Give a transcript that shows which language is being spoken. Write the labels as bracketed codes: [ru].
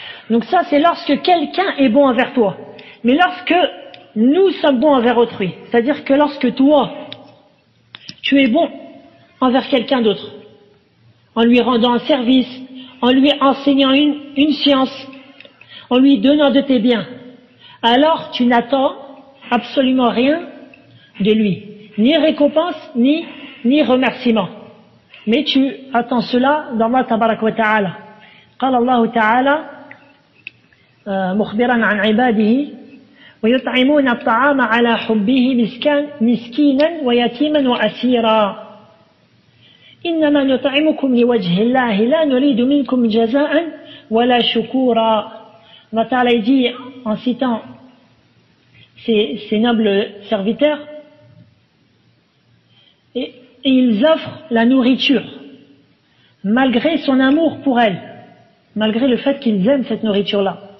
[fr] Donc ça, c'est lorsque quelqu'un est bon envers toi. Mais lorsque nous sommes bons envers autrui, c'est-à-dire que lorsque toi, tu es bon envers quelqu'un d'autre, en lui rendant un service, en lui enseignant une science, en lui donnant de tes biens, alors tu n'attends absolument rien de lui, ni récompense, ni remerciement. Mais tu attends cela d'Allah Tabarak wa Ta'ala. [ar] قال الله تعالى مخبرا عن عباده ويطعمون الطعام على حبه مسكينا ويتيما وأسيرا إنما نطعمكم لوجه الله لا نريد منكم جزاء ولا شكورا. [fr] Allah Ta'ala dit en citant ces nobles serviteurs, et ils offrent la nourriture malgré son amour pour elle, malgré le fait qu'ils aiment cette nourriture-là.